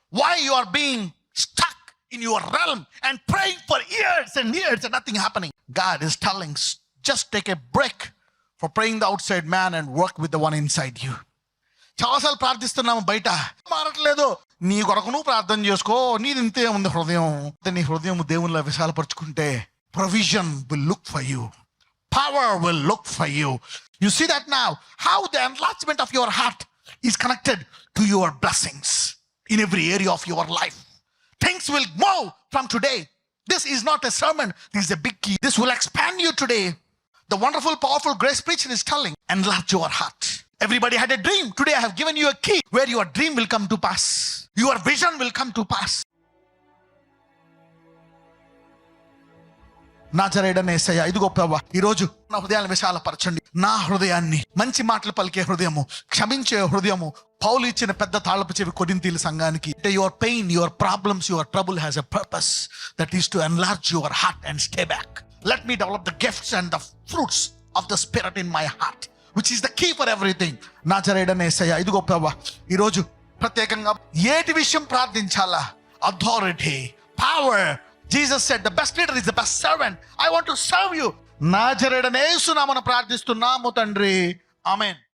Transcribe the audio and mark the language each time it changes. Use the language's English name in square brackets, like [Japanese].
[English] Why you are being stuck in your realm and praying for years and years and nothing happening? God is telling, just take a break for praying the outside man and work with the one inside you. [Telugu] చాలాసార్లు ప్రార్థిస్తున్నాము, బయట మారట్లేదు. నీ కొరకు నువ్వు ప్రార్థన చేసుకో, నీది ఇంతే ఉంది హృదయం. నీ హృదయం దేవునిలో విశాలపరుచుకుంటే [English] provision will look for you, [Telugu] power will look for you. [English] You see that now how the enlargement of your heart is connected to your blessings in every area of your life. Things will move from today. This is not a sermon, this is a big key. This will expand you today. The wonderful, powerful grace preacher is telling, enlarge your heart. Everybody had a dream. Today I have given you a key where your dream will come to pass. Your vision will come to pass. [Telugu] నాజరేయుడైన యేసయ్య, ఇదిగో ప్రభువా, ఈరోజు నా హృదయాన్ని విశాలపరచండి. నా హృదయాన్ని, మంచి మాటలు పలికే హృదయము, క్షమించే హృదయము. పౌలు ఇచ్చిన పెద్ద తాళపు చెవి కొరింథీయుల సంఘానికి. [English] Your pain, your problems, your trouble has a purpose, that is to enlarge your heart and stay back. Let me develop the gifts and the fruits of the spirit in my heart, which is the key for everything. [Telugu] నాజరేయుడైన యేసయ్య, ఇదిగో ప్రభువా, ఈరోజు ప్రత్యేకంగా ఏటి విషయం ప్రార్థించాలా? [English] Authority, power. Jesus said, the best leader is the best servant. I want to serve you. [Telugu] నాజరేయుడైన యేసు నామమున ప్రార్థిస్తున్నాము తండ్రి. ఆమేన్.